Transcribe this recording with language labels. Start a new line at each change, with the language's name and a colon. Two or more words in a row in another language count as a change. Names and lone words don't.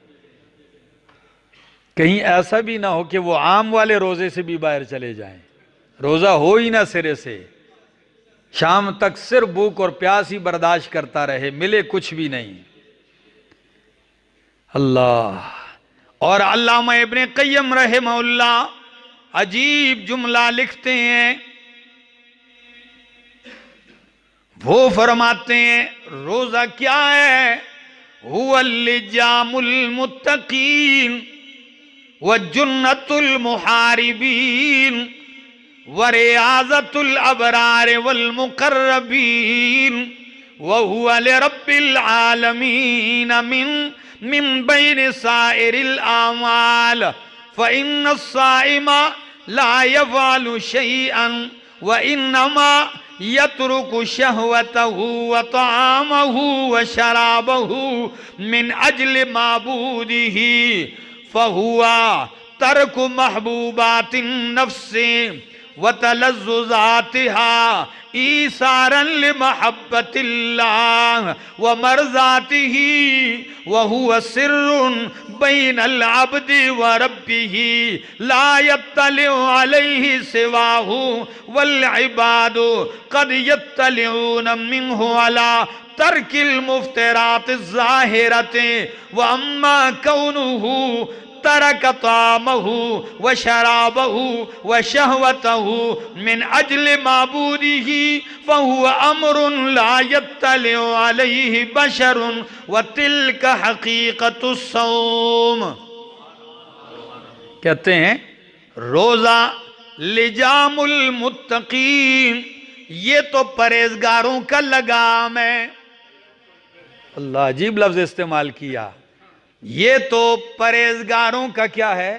Urdu: کہیں ایسا بھی نہ ہو کہ وہ عام والے روزے سے بھی باہر چلے جائیں، روزہ ہو ہی نہ سرے سے، شام تک صرف بھوک اور پیاس ہی برداشت کرتا رہے، ملے کچھ بھی نہیں. अल्लाह। اور علامہ ابن قیم رحمہ اللہ عجیب جملہ لکھتے ہیں. وہ فرماتے ہیں روزہ کیا ہے?
Arabic: هو لجام المتقين وجنة المحاربين ورياضة الأبرار والمقربين وهو لرب العالمين من بين سائر الأعمال فإن الصائم لا يفعل شيئا وإنما يترك شهوته وطعامه وشرابه من أجل معبوده فهو ترك محبوبات النفس وتلذذاتها إيثارا لمحبة الله ومرضاته وهو سر بين العبد وربه لا يطلع عليه سواه والعباد قد يطلعون منه على ترك المفطرات الظاهرة وأما كونه ترك طعامه وشرابه وشهوته من أجل معبوده فهو أمر لا يطلع عليه بشر وتلك حقيقة الصوم.
Urdu: کہتے ہیں روزہ
Arabic: لجام المتقين,
Urdu: یہ تو پرہیزگاروں کا لگام ہے. اللہ، عجیب لفظ استعمال کیا. یہ تو پرہیزگاروں کا کیا ہے?